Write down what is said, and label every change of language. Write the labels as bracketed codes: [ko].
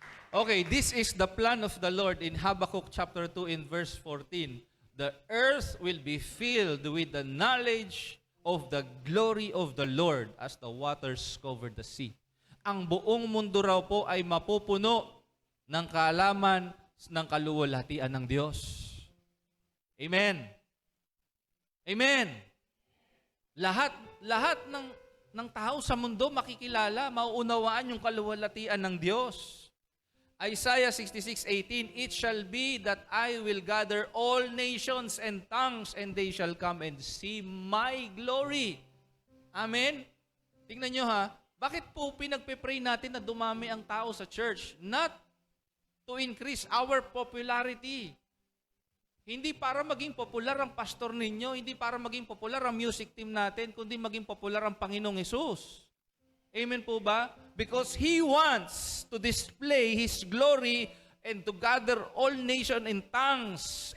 [en] Okay, this is the plan of the Lord in Habakkuk chapter 2 in verse 14. The earth will be filled with the knowledge of the glory of the Lord as the waters cover the sea. [tl] Ang buong mundo raw po ay mapupuno ng kaalaman ng kaluwalhatian ng Diyos. Amen. Amen. Lahat ng tao sa mundo makikilala, mauunawaan yung kaluwalhatian ng Diyos. [en] Isaiah 66:18, It shall be that I will gather all nations and tongues, and they shall come and see my glory. Amen? [tl] Tingnan nyo bakit po pinagpe-pray natin na dumami ang tao sa church? [en] Not to increase our popularity. [tl] Hindi para maging popular ang pastor ninyo, hindi para maging popular ang music team natin, kundi maging popular ang Panginoong Hesus. Amen po ba? [en] Because He wants to display His glory and to gather all nations in tongues.